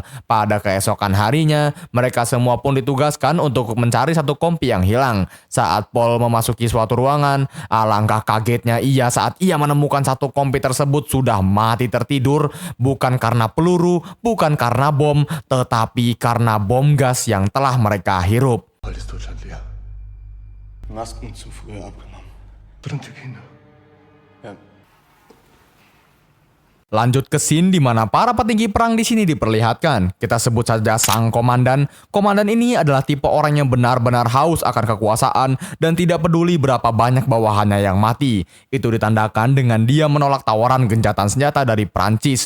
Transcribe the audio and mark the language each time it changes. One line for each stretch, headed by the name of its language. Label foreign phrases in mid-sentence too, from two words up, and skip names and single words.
Indonesian: Pada keesokan harinya, mereka semua pun ditugaskan untuk mencari satu kompi yang hilang. Saat Paul memasuki suatu ruangan, alangkah kagetnya ia saat ia menemukan satu kompi tersebut sudah mati tertidur, bukan karena peluru, bukan karena bom, tetapi karena bom gas yang telah mereka hirup.
German: Bald ist Deutschland leer. Masken zu früh abgenommen. Verdammte Kinder. Ja.
Indonesian: Lanjut ke scene di mana para petinggi perang di sini diperlihatkan. Kita sebut saja sang komandan. Komandan ini adalah tipe orang yang benar-benar haus akan kekuasaan dan tidak peduli berapa banyak bawahannya yang mati. Itu ditandakan dengan dia menolak tawaran gencatan senjata dari Prancis.